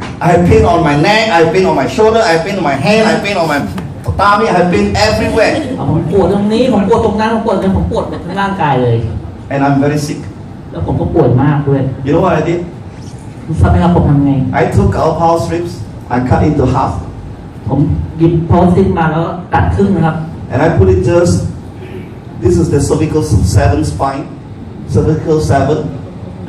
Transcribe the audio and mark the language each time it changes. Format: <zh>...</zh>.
<en>I have pain on my neck, I have pain on my shoulder, I have pain on my hand, I have pain on my tummy, I have pain everywhere.</en> <th>ผมปวดตรงนี้ผมปวดตรงนั้นผมปวดหมดทั้งร่างกายเลย</th> <en>And I'm very sick.</en> <th>แล้วผมก็ป่วยมากด้วย</th> <en>You know what I did?</en> <th>ทราบไหมครับผมทำไง</th> <en>I took our PowerStrips and cut into half.</en> <th>ผมหยิบPowerStripsมาแล้วตัดครึ่งนะครับ</th> <en>And I put it just, this is the cervical 7 spine, cervical 7.</en>